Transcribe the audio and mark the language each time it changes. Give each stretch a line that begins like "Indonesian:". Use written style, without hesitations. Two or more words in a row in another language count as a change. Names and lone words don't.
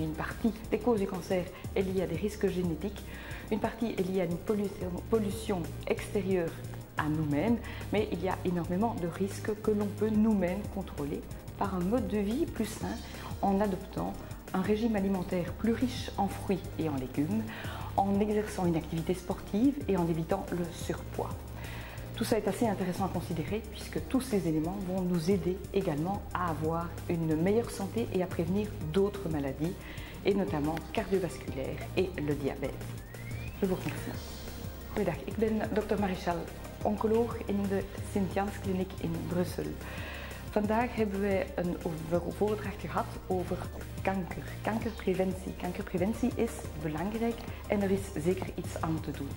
French: Une partie des causes du cancer est liée à des risques génétiques, une partie est liée à une pollution extérieure à nous-mêmes, mais il y a énormément de risques que l'on peut nous-mêmes contrôler par un mode de vie plus sain en adoptant un régime alimentaire plus riche en fruits et en légumes, en exerçant une activité sportive et en évitant le surpoids. Tout ça est assez intéressant à considérer puisque tous ces éléments vont nous aider également à avoir une meilleure santé et à prévenir d'autres maladies, et notamment cardiovasculaires et le diabète. Je vous remercie.
Dutch: Goedendag, ik ben Dr. Marichal, oncoloog in de Sint-Jans-kliniek in Brussel. Vandaag hebben wij een voordracht gehad over kanker, kankerpreventie. Kankerpreventie is belangrijk en er is zeker iets aan te doen.